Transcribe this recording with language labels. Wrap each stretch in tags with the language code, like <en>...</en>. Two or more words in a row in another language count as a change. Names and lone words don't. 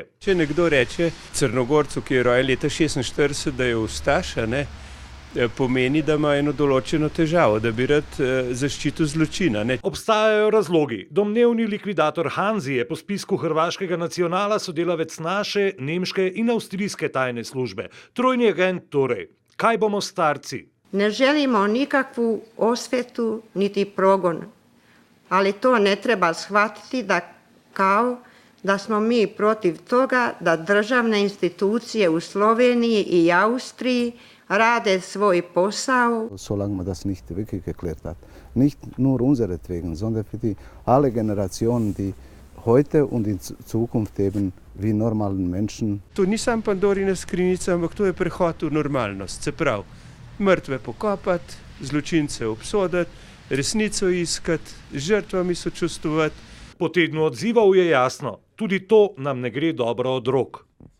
<sl>Če nekdo reče Crnogorcu, ki je rojen leta 1946, da je ustaš, pomeni, da ima eno določeno težavo, da bi rad zaščitil zločina. Obstajajo razlogi. Domnevni likvidator Hanzi je po spisku hrvaškega nacionala sodelavec naše, nemške in avstrijske tajne službe. Trojni agent torej. Kaj bomo starci?</sl> <hr>Ne želimo nikakvu osvetu niti progon, ali to ne treba shvatiti kao da smo mi protiv toga da državne institucije u Sloveniji i Austriji rade svoj posao.</hr> <de>Solange man das nicht wirklich geklärt hat, nicht nur unseretwegen, sondern für die alle Generationen, die heute und in Zukunft eben wie normalen Menschen.</de> <sl>To ni sam Pandorina skrinjica, ampak to je prehod v normalnost. Se pravi, mrtve pokopati, zločince obsoditi, resnico iskati, žrtvami sočustvovati. Po tednu odzivov je jasno, tudi to nam ne gre dobro od rok.</sl>